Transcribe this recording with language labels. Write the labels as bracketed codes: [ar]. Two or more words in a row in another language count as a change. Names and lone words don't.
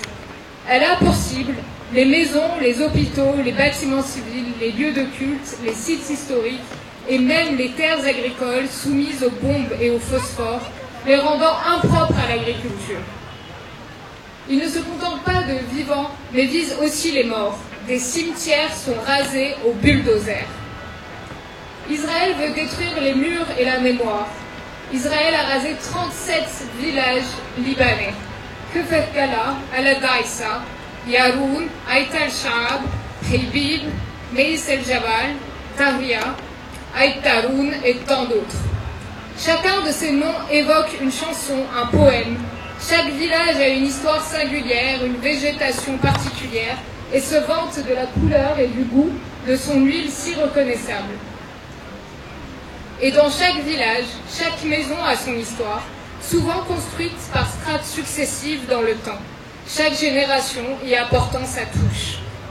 [fr] Elle a pour cible les maisons, les hôpitaux, les bâtiments civils, les lieux de culte, les sites historiques et même les terres agricoles soumises aux bombes et au phosphore, les rendant impropres à l'agriculture. Il ne se contente pas de vivants, mais vise aussi les morts. Des cimetières sont rasés au bulldozer. Israël veut détruire les murs et la mémoire. Israël a rasé 37 villages libanais. Kefekala, Al-Daïsa, Yaroun, Aït al-Shaab, Hibib, Meis el-Jabal, Tahria, Aït Taroun et tant d'autres. Chacun de ces noms évoque une chanson, un poème. Chaque village a une histoire singulière, une végétation particulière et se vante de la couleur et du goût de son huile si reconnaissable. Et dans chaque village, chaque maison a son histoire, souvent construite par strates successives dans le temps, chaque génération y apportant sa touche.